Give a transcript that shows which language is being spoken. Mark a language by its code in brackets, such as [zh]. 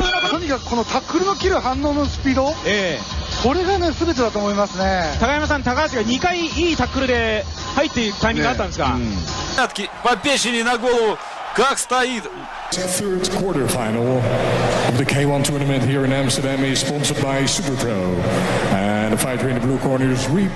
[ja] とにかくこのタックルの切る反応のスピード、これがね全てだと思いますね。高山さん、高橋が2回いいタックルで入っていくタイミングがあったんですか。 [ru] По печени на голову, как стоит. [en] Third quarterfinal of the K1 tournament here in Amsterdam is sponsored by SuperPro. And the fighter in the blue corner is